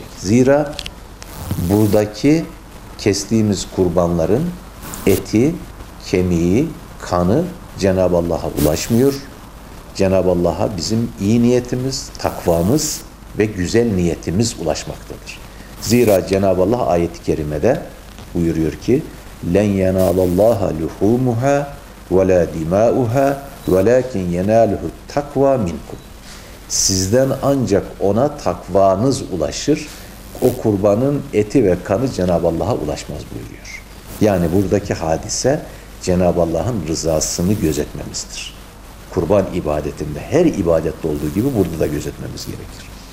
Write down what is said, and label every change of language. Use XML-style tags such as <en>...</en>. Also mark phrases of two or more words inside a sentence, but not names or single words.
<tr>Zira buradaki kestiğimiz kurbanların eti, kemiği, kanı Cenab-ı Allah'a ulaşmıyor. Cenab-ı Allah'a bizim iyi niyetimiz, takvamız ve güzel niyetimiz ulaşmaktadır. Zira Cenab-ı Allah ayet-i kerimede buyuruyor ki</tr> <ar>لَنْ يَنَالَ اللّٰهَ لُحُومُهَا وَلَا دِمَاؤُهَا وَلَاكِنْ يَنَالُهُ التَّقْوَى مِنْكُمْ.</ar> <tr>Sizden ancak ona takvanız ulaşır. O kurbanın eti ve kanı Cenab-ı Allah'a ulaşmaz buyuruyor. Yani buradaki hadise Cenab-ı Allah'ın rızasını gözetmemizdir. Kurban ibadetinde, her ibadette olduğu gibi burada da gözetmemiz gerekir.</tr>